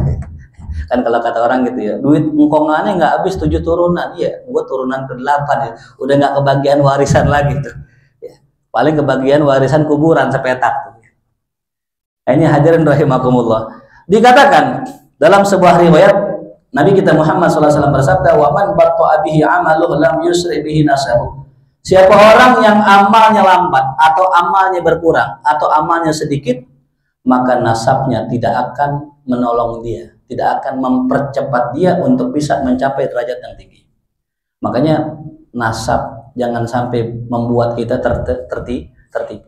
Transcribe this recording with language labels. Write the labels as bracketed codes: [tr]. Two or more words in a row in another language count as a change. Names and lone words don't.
[id] Kan kalau kata orang gitu ya, duit engkongannya nggak habis 7 turunan. Iya, gua turunan ke-8 ya. Udah nggak kebagian warisan lagi tuh. Ya. Paling kebagian warisan kuburan sepetak tuh. Ini [ar] hadirin rahimakumullah. [id] Dikatakan dalam sebuah riwayat Nabi kita Muhammad SAW bersabda, [ar] "Wa man batta'a bihi 'amaluhu lam yusri bihi nasabuh." [id] Siapa orang yang amalnya lambat atau amalnya berkurang atau amalnya sedikit, maka nasabnya tidak akan menolong dia, tidak akan mempercepat dia untuk bisa mencapai derajat yang tinggi. Makanya nasab jangan sampai membuat kita tertipu.